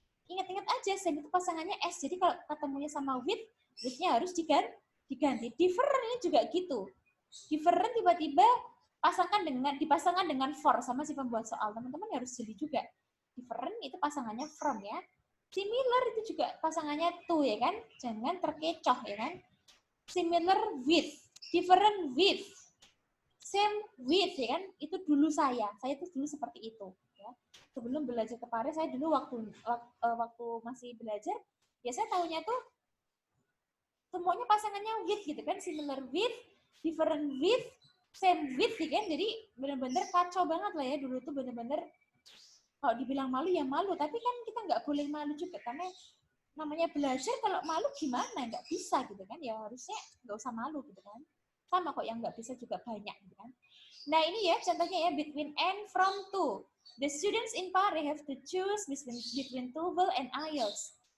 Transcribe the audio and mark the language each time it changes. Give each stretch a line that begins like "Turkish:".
Indonesian: Ingat-ingat aja same itu pasangannya s, jadi kalau ketemunya sama with-nya harus diganti. Different ini juga gitu. Different tiba-tiba dipasangkan dengan for sama si pembuat soal. Teman-teman harus jeli juga. Different itu pasangannya from ya. Similar itu juga pasangannya to ya kan. Jangan terkecoh ya kan.
English: Similar with, different with, same with ya kan.
Indonesian: Itu dulu saya itu dulu seperti itu ya. Sebelum belajar ke Paris, saya dulu waktu masih belajar, ya saya tahunya tuh semuanya pasangannya with gitu kan.
English: Similar with, different with, same with ya kan.
Indonesian: Jadi benar-benar kacau banget lah ya dulu tuh, benar-benar kalau dibilang malu ya malu, tapi kan kita nggak boleh malu juga karena namanya belajar. Kalau malu gimana, nggak bisa gitu kan, ya harusnya nggak usah malu gitu kan. Sama kok yang nggak bisa juga banyak gitu kan. Nah ini ya contohnya ya, between and, from to.
English: The students in Paris have to choose between TOEFL and IELTS.